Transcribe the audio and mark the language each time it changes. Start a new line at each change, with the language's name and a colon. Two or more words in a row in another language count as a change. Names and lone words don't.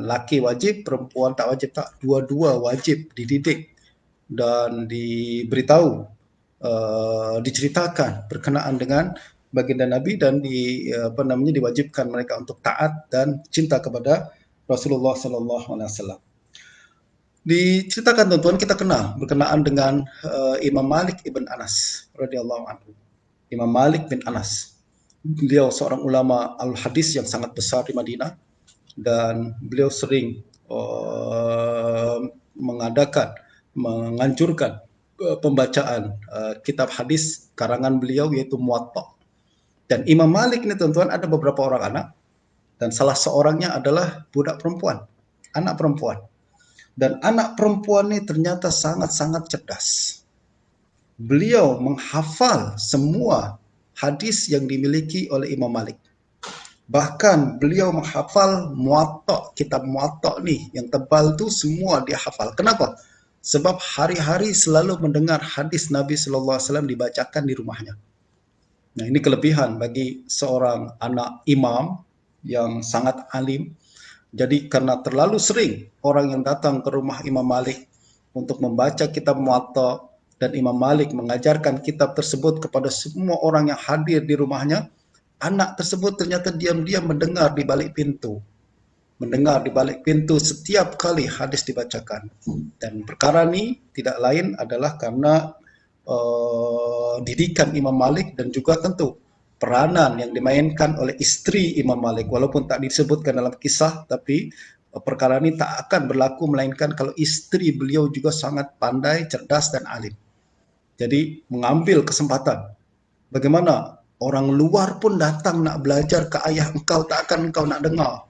Malay: Laki wajib, perempuan tak wajib. Tak, dua-dua wajib dididik dan diberitahu, diceritakan berkenaan dengan baginda Nabi dan diwajibkan mereka untuk taat dan cinta kepada Rasulullah
Arabic: صلى الله عليه وسلم.
Malay: Diceritakan tuan-tuan, kita kenal berkenaan dengan Imam Malik ibn Anas
Arabic: رضي الله عنه.
Malay: Imam Malik bin Anas, beliau seorang ulama al-hadis yang sangat besar di Madinah, dan beliau sering menganjurkan pembacaan kitab hadis karangan beliau, yaitu Muwatta. Dan Imam Malik ini tuan-tuan ada beberapa orang anak, dan salah seorangnya adalah budak perempuan, anak perempuan. Dan anak perempuan ini ternyata sangat-sangat cerdas. Beliau menghafal semua hadis yang dimiliki oleh Imam Malik. Bahkan beliau menghafal Muwatta, kitab Muwatta ni yang tebal tu semua dia hafal. Kenapa? Sebab hari-hari selalu mendengar hadis Nabi
Arabic: صلى الله عليه وسلم
Malay: dibacakan di rumahnya. Nah, ini kelebihan bagi seorang anak imam yang sangat alim. Jadi karena terlalu sering orang yang datang ke rumah Imam Malik untuk membaca kitab Muwatta, dan Imam Malik mengajarkan kitab tersebut kepada semua orang yang hadir di rumahnya, anak tersebut ternyata diam-diam mendengar di balik pintu. Mendengar di balik pintu setiap kali hadis dibacakan. Dan perkara ini tidak lain adalah karena didikan Imam Malik dan juga tentu peranan yang dimainkan oleh istri Imam Malik. Walaupun tak disebutkan dalam kisah, tapi perkara ini tak akan berlaku melainkan kalau istri beliau juga sangat pandai, cerdas dan alim. Jadi mengambil kesempatan. Bagaimana orang luar pun datang nak belajar ke ayah engkau, tak akan engkau nak dengar.